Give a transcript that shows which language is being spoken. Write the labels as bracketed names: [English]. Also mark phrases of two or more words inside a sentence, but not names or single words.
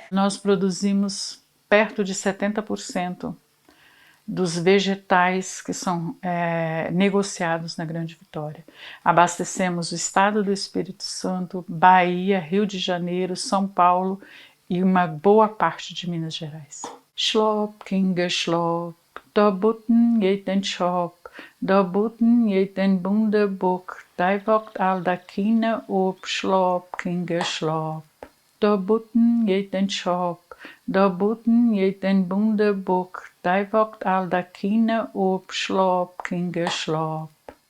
[Portuguese] Nós produzimos perto de 70% dos vegetais que são negociados na Grande Vitória. Abastecemos o estado do Espírito Santo, Bahia, Rio de Janeiro, São Paulo e uma boa parte de Minas Gerais. [Low German] Schlop, Kinga, Schlop, da Butten geht den Schop, da Butten geht den Bundebuck, da wogt all da Kine ob, Schlop, Kinga, Schlop. Da butten geht den Schop, da butten geht den bunde Buck, da wogt all da Kine ob, schlop, Kinge, schlop.